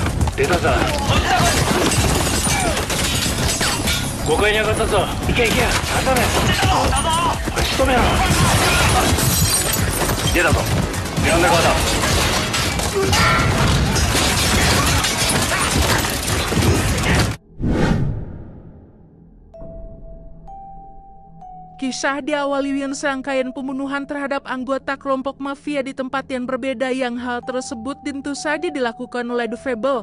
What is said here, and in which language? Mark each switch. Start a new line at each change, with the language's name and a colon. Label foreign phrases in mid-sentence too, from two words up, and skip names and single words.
Japanese: 出たぞ。5階に上がったぞ。行け行け、挟め。仕留めろ。出たぞ。ベランダ側だ。
Indonesian: Kisah diawali dengan serangkaian pembunuhan terhadap anggota kelompok mafia di tempat yang berbeda yang hal tersebut tentu saja dilakukan oleh The Fable.